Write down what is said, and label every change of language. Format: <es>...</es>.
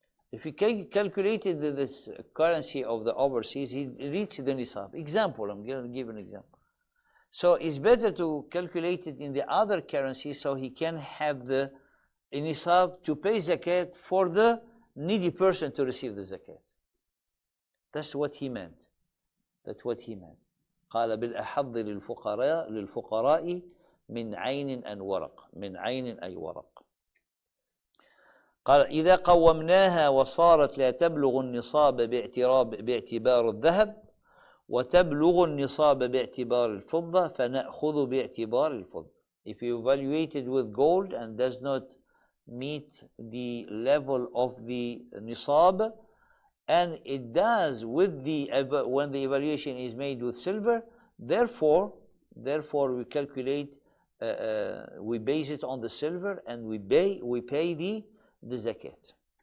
<en>If he calculated this currency of the overseas, he reached the nisab. Example, I'm going to give an example. So it's better to calculate it in the other currency, so he can have the nisab to pay zakat for the needy person to receive the zakat. That's what he meant. That's what he meant.</en> <ar>قال بالأحظ للفقراء من عين أن ورق. من عين أي ورق. قال إذا قومناها وصارت لا تبلغ النصاب باعتبار الذهب وتبلغ النصاب باعتبار الفضة فنأخذ باعتبار الفضة.</ar> <en>If you evaluate it with gold and does not meet the level of the nisab, and it does with when the evaluation is made with silver, therefore we calculate, we base it on the silver, and we pay the zakat.</en>